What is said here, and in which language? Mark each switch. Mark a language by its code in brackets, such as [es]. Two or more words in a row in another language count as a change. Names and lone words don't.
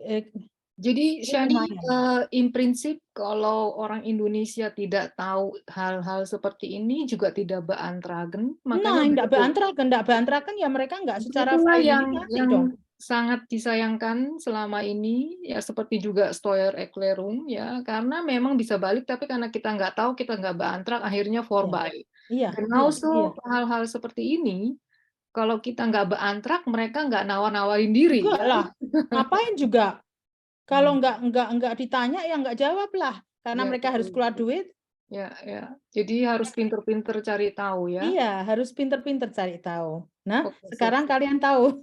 [id] jadi Shani, in prinsip kalau orang Indonesia tidak tahu hal-hal seperti ini juga tidak beantragen. Makanya enggak beantragen ya mereka enggak secara yang sangat disayangkan selama ini ya seperti juga Steuererklärung ya, karena memang bisa balik tapi karena kita nggak tahu, kita nggak beantrag, akhirnya vorbei. Iya. Genauso hal-hal seperti ini kalau kita nggak beantrag, mereka nggak nawar-nawarin diri. Enggak lah. Ngapain juga? Kalau enggak ditanya ya enggak jawab lah, karena mereka harus keluar duit. Ya. Jadi harus pinter-pinter cari tahu ya. Iya, harus pinter-pinter cari tahu. Nah, sekarang kalian tahu.